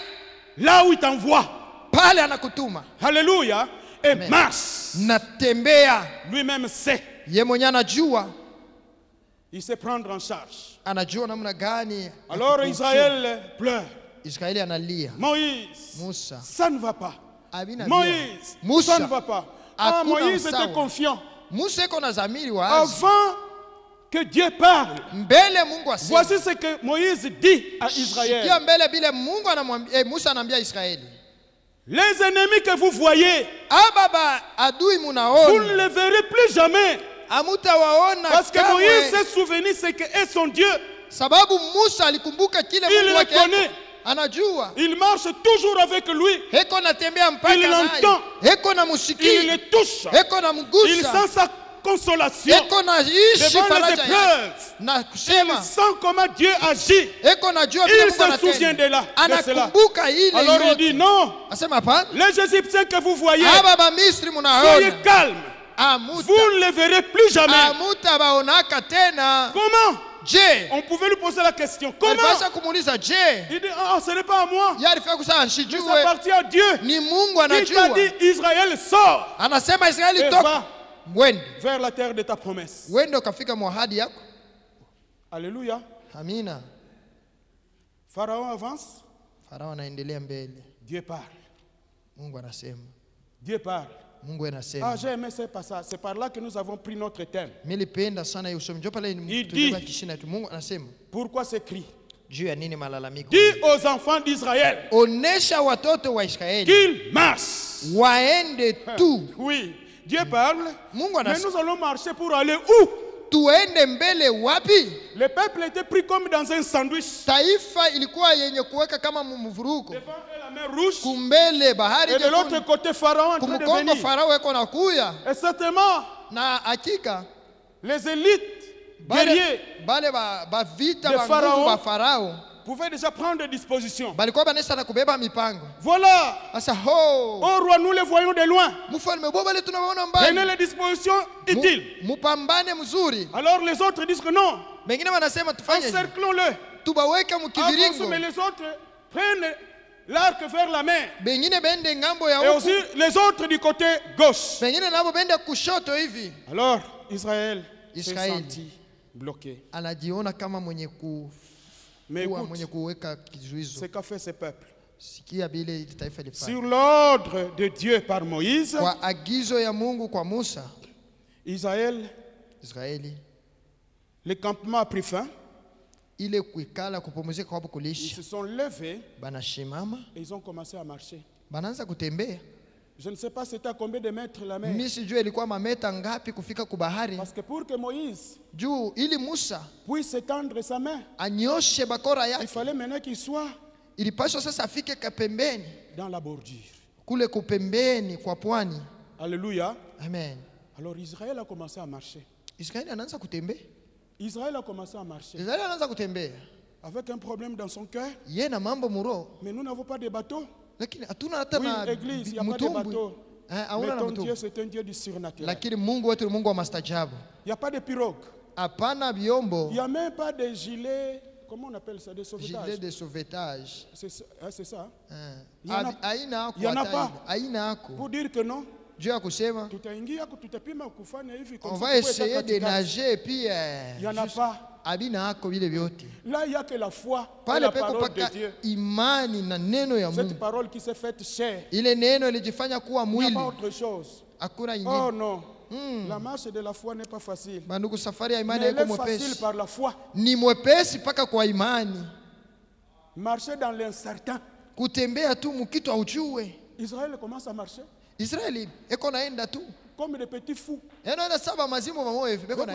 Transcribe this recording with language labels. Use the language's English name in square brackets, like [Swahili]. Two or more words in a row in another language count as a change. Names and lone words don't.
[French] Là où il t'envoie. [Swahili] pale anakutuma. [French] Alléluia. Et Amen. marche. [Swahili] Natembea. [French] Lui-même sait. [Swahili] Ye mwenyewe anajua. [French] Il sait prendre en charge. [Swahili] Anajua namna gani. ya [French] Alors [Swahili] kukuchunga. [French] Israël pleure. [Swahili] Israeli analia. [French] Moïse, [Swahili] Musa. [French] ça ne va pas. [Swahili] Abina [French] Moïse, [Swahili] Musa. [French] ça ne va pas. Ah, [Swahili] Hakuna [French] Moïse était [Swahili] usawa. [French] confiant. [Swahili] Musa iko na zamiri wazi. [French] Avant que Dieu parle, [Swahili] Mbele Mungu asema. [French] voici ce que Moïse dit à [Swahili] Sikia [French] Israël. [Swahili] mbele bile Mungu anamwambia Musa anambia Israeli. [French] Les ennemis que vous voyez, [Swahili] Ababa adui [French] vous ne [Swahili] munaona. [French] les verrez plus jamais. [Swahili] Hamutawaona [French] Parce que [Swahili] kamwe. [French] Moïse s'est souvenu ce que est son Dieu. [Swahili] Sababu Musa alikumbuka kile [French] Il [Swahili] Mungu [French] le [Swahili] wake [French] connaît. [Swahili] anajua. [French] Il marche toujours avec lui. [Swahili] Heko natembea mpaka [French] Il [Swahili] naye. [French] l'entend. [Swahili] Heko na [French] Il [Swahili] musikia. [French] le touche. [Swahili] Heko na [French] Il [Swahili] mgusa. [French] sent sa consolation [Swahili] eko na ishi [French] devant les [Swahili] faraja yake [French] épreuves. [Swahili] na [French] Il [Swahili] kusema [French] sent comment Dieu agit. [Swahili] eko na jua vile [French] Il [Swahili] Mungu [French] se souvient de [Swahili] anatenda, [French] cela. [Swahili] anakumbuka ile [French] Alors il dit [Swahili] yote. [French] non, [Swahili] Asema hapana, [French] les Égyptiens que vous voyez, [Swahili] aba ba Misri [French] soyez [Swahili] munaona [French] calmes. [Swahili] amuta [French] Vous ne les verrez plus jamais. [Swahili] amuta baonaka tena. [French] Comment? Je On pouvait lui poser la question. Comment? [Swahili] alipasha kumuuliza je, [French] Il dit, ah, ce n'est pas à moi. [Swahili] yeye alifika kusema [French] Mais ça [Swahili] nshijue, [French] appartient à Dieu. [Swahili] ni Mungu [French] Il t'a [Swahili] anajua. [French] dit, Israël sort [Swahili] Anasema Israeli [French] et [Swahili] toka, [French] va [Swahili] wende [French] vers la terre de ta promesse. [Swahili] wende ukafika mwahadi yako. [French] Alléluia. [Swahili] Amina. [French] Pharaon avance. [Swahili] Farao anaendelea mbele, [French] Dieu parle. [Swahili] Mungu anasema, [French] Dieu parle. [Swahili] Mungu Ah, anasema. [French] j'ai aimé ce passage. C'est par là que nous avons pris notre thème. [Swahili] Nilipenda sana hiyo somo, ndio pale [French] dit- [Swahili] tulikuwa kishina tu. Mungu anasema [French] Pourquoi ce cri? [Swahili] juu ya nini malalamiko? [French] Dis aux enfants d'Israël [Swahili] Onesha watoto wa Israeli [French] qu'ils marchent. [Swahili] waende tu. [French] Oui, Dieu parle. [Swahili] Mungu [French] Mais [Swahili] anasema [French] nous allons marcher pour aller où? [Swahili] tuende mbele wapi? [French] Le peuple était pris comme dans un sandwich. [Swahili] Taifa ilikuwa yenye kuweka kama mvuruko, [French] Devant eux, la mer rouge. [Swahili] kumbele bahari [French] Et de l'autre [Swahili] jekundu, [French] côté, Pharaon en train de [Swahili] kumkongo [French] venir. [Swahili] Farao eko na kuya, [French] Et certainement, [Swahili] na hakika [French] les élites [Swahili] bale [French] guerriers [Swahili] bale ba vita [French] de [Swahili] ba [French] Pharaon. [Swahili] nguvu ba Farao [French] pouvaient déjà prendre des dispositions. [Swahili] balikuwa banesa na kubeba mipango. [French] Voilà. [Swahili] Sasa ho [French] Oh roi, nous les voyons de loin. [Swahili] mfalme bo bale tunaona [French] Prenez [Swahili] mbali, [French] les dispositions utiles. [Swahili] mupambane mzuri. [French] Alors les autres disent que non, [Swahili] Wengine wanasema tufanye [French] encerclons-le. [Swahili] tubaweke [French] Avance, [Swahili] mkiviringo, [French] mais les autres prennent l'arc vers la mer. [Swahili] bengine bende ngambo [French] Et [Swahili] ya [French] aussi [Swahili] huku, [French] les autres du côté gauche. [Swahili] bengine nabo bende kushoto hivi. [French] Alors Israël s'est [Swahili] Israël. [French] senti bloqué. [Swahili] Anajiona kama mwenye [French] Mais [Swahili] kuwa [French] écoute, [Swahili] mwenye kuweka kizuizo. [French] ce qu'a fait ce peuple. [Swahili] Sikia bile taifa lifanya [French] Sur l'ordre de Dieu par Moïse, [Swahili] kwa agizo ya Mungu kwa Musa. [French] Israël, [Swahili] Israeli [French] le campement a pris fin. [Swahili] ile kuikala kupumzika kwa [French] Ils [Swahili] kulisha, [French] se sont levés [Swahili] banashimama [French] et ils ont commencé à marcher. [Swahili] banaanza kutembea. [French] Je ne sais pas c'était à combien de mètres la mer. [Swahili] Mimi sijui ilikuwa mameta ngapi kufika kubahari, [French] Parce que pour que Moïse [Swahili] juu ili Musa [French] puisse étendre sa main, [Swahili] anyoshe bakora [French] il [Swahili] yake, [French] fallait maintenant qu'il soit [Swahili] ilipaswa sasa afike kapembeni [French] dans la bordure. [Swahili] kule kupembeni kwa pwani. [French] Alléluia. [Swahili] Amen. [French] Alors Israël a commencé à marcher. [Swahili] Israeli anaanza kutembea, [French] Israël a commencé à marcher [Swahili] Israeli anaanza kutembea, [French] avec un problème dans son cœur. [Swahili] yeye na mambo muro, [French] Mais nous n'avons pas de bateau. [Swahili] lakini hatuna hata [French] Oui, [Swahili] na [French] église, il n'y a pas de [Swahili] mtumbwi. [French] bateau. Mais [Swahili] Hauna na [French] ton Dieu, [Swahili] mtumbwi, [French] c'est un Dieu du surnaturel. [Swahili] lakini Mungu wetu ni Mungu wa mastajabu. [French] Il n'y a pas de pirogue. [Swahili] Hapana vyombo, [French] Il n'y a même pas de gilet. Comment on appelle ça? Des gilet sauvetages. de sauvetage. C'est ça. Hein, c'est ça. Il y en a Pour dire que non. [Swahili] Dieu a kusema Tutaingia tutapima kufanya hivi [French] on comme va ça, essayer de [Swahili] katikati. [French] nager puis Il n'y en a pas. [Swahili] abina ako vile vyote [French] Là, il n'y a que la foi et [Swahili] pale [French] la [Swahili] peko [French] parole de [Swahili] paka [French] Dieu. [Swahili] imani na neno ya [French] Cette [Swahili] Mungu. [French] parole qui s'est faite chair. [Swahili] Ile neno ilijifanya kuwa [French] Il n'y a [Swahili] mwili, [French] pas autre chose. [Swahili] hakuna Oh ingine. [French] non. La marche de la foi n'est pas facile. [Swahili] Bandugu, safari ya [French] Mais [Swahili] imani [French] elle [Swahili] haiko [French] est facile [Swahili] mwepesi, [French] par la foi. [Swahili] ni mwepesi paka kwa imani. [French] Marcher dans l'incertain. [Swahili] Kutembea tu mukitu aujue. [French] Israël commence à marcher [Swahili] Israeli eko naenda tu, [French] comme des petits fous. [Swahili] anaenda saba mazimu mamoja hivi, beko